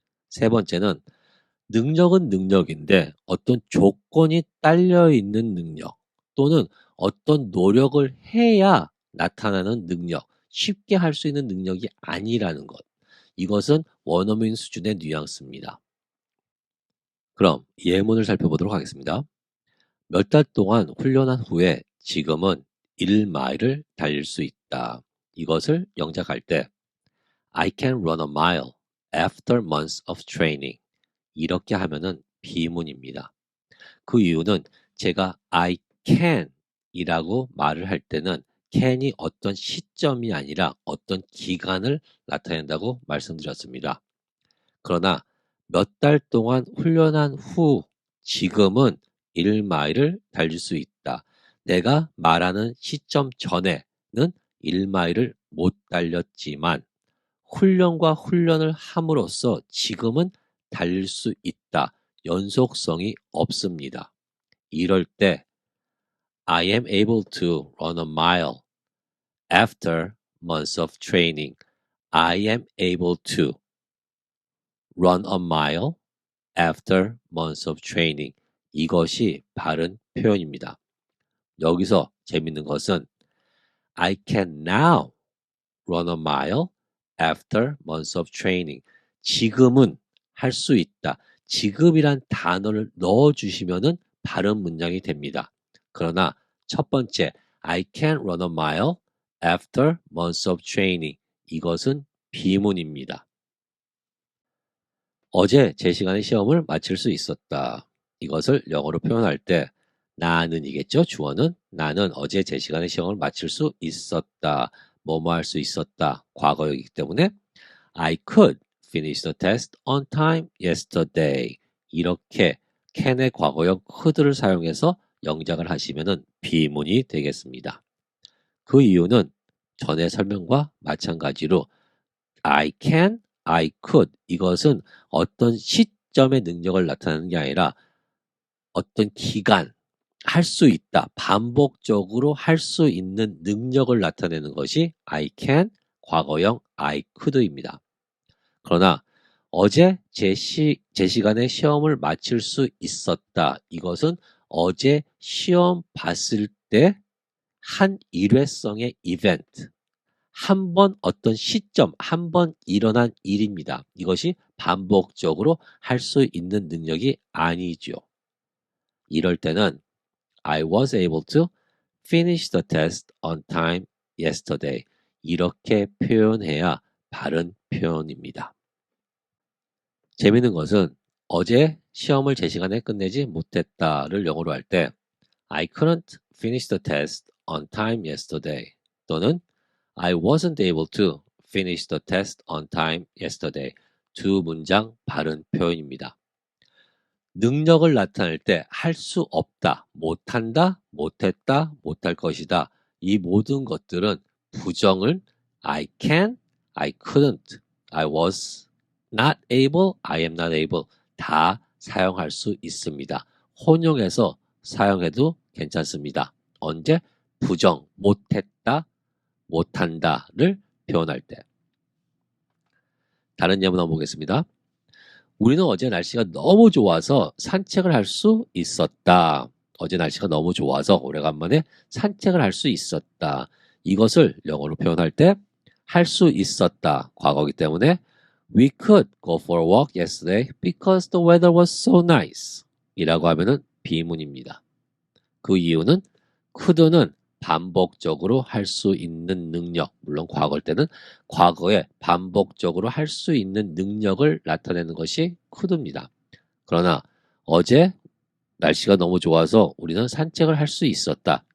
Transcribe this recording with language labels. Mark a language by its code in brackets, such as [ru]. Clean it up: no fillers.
[ko] 세 번째는 능력은 능력인데 어떤 조건이 딸려 있는 능력 또는 어떤 노력을 해야 나타나는 능력, 쉽게 할 수 있는 능력이 아니라는 것. 이것은 원어민 수준의 뉘앙스입니다. 그럼 예문을 살펴보도록 하겠습니다. 몇 달 동안 훈련한 후에 지금은 1마일을 달릴 수 있다. 이것을 영작할 때 [en] I can run a mile after months of training. [ko] 이렇게 하면은 비문입니다. 그 이유는 제가 I can 이라고 말을 할 때는 can이 어떤 시점이 아니라 어떤 기간을 나타낸다고 말씀드렸습니다. 그러나 몇 달 동안 훈련한 후 지금은 1마일을 달릴 수 있다. 내가 말하는 시점 전에는 1마일을 못 달렸지만 훈련과 훈련을 함으로써 지금은 달릴 수 있다. 연속성이 없습니다. 이럴 때 [en] I am able to run a mile after months of training. I am able to run a mile after months of training. [ko] 이것이 바른 표현입니다. 여기서 재밌는 것은 [en] I can now run a mile after months of training. [ko] 지금은 할 수 있다. 지금이란 단어를 넣어주시면은 바른 문장이 됩니다. 그러나 첫 번째 [en] I can run a mile after months of training. [ko] 이것은 비문입니다. 어제 제 시간에 시험을 마칠 수 있었다. 이것을 영어로 표현할 때 나는이겠죠. 주어는 나는 어제 제 시간에 시험을 마칠 수 있었다. 뭐뭐 할 수 있었다. 과거이기 때문에 [en] I could finish the test on time yesterday. [ko] 이렇게 can의 과거형 could를 사용해서 영작을 하시면은 비문이 되겠습니다. 그 이유는 전의 설명과 마찬가지로 I can, I could 이것은 어떤 시점의 능력을 나타내는 게 아니라 어떤 기간, 할 수 있다, 반복적으로 할 수 있는 능력을 나타내는 것이 I can, 과거형 I could입니다. 그러나 어제 제 시간에 시험을 마칠 수 있었다. 이것은 어제 시험 봤을 때 한 일회성의 이벤트, 한 번 어떤 시점, 한 번 일어난 일입니다. 이것이 반복적으로 할 수 있는 능력이 아니죠. 이럴 때는 [en] I was able to finish the test on time yesterday. [ko] 이렇게 표현해야 바른 표현입니다. 재밌는 것은 어제 시험을 제 시간에 끝내지 못했다를 영어로 할 때 [en] I couldn't finish the test on time yesterday [ko] 또는 [en] I wasn't able to finish the test on time yesterday. [ko] 두 문장 바른 표현입니다. 능력을 나타낼 때 할 수 없다, 못한다, 못했다, 못할 것이다. 이 모든 것들은 부정을 I can, I couldn't, I was not able, I am not able 다 사용할 수 있습니다. 혼용해서 사용해도 괜찮습니다. 언제? 부정, 못했다, 못한다를 표현할 때. 다른 예문 한번 보겠습니다. 우리는 어제 날씨가 너무 좋아서 산책을 할 수 있었다. 어제 날씨가 너무 좋아서 오래간만에 산책을 할 수 있었다. 이것을 영어로 표현할 때 할 수 있었다. 과거이기 때문에 [en] We could go for a walk yesterday because the weather was so nice. [ko] 이라고 하면은 비문입니다. 그 이유는 could는 반복적으로 할 수 있는 능력, 물론 과거일 때는 과거에 반복적으로 할 수 있는 능력을 나타내는 것이 could입니다. 그러나 어제 날씨가 너무 좋아서 우리는 산책을 할 수 있었다.